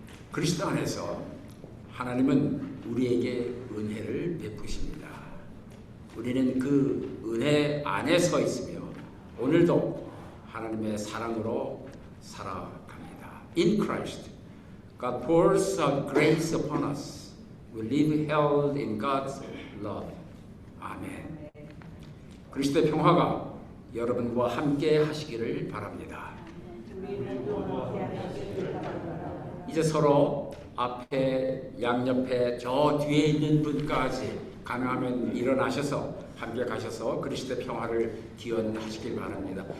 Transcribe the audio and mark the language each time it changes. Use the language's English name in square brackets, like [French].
[Korean] 그리스도 안에서 하나님은 우리에게 은혜를 베푸십니다. 우리는 그 은혜 안에 서 있으며 오늘도 하나님의 사랑으로 살아갑니다. [English] In Christ, God pours out grace upon us. We live held in God's love. [Korean] 아멘. 그리스도의 평화가 여러분과 함께 하시기를 바랍니다. 이제 서로 앞에 양옆에 저 뒤에 있는 분까지 가능하면 일어나셔서 함께 가셔서 그리스도의 평화를 기원하시길 바랍니다.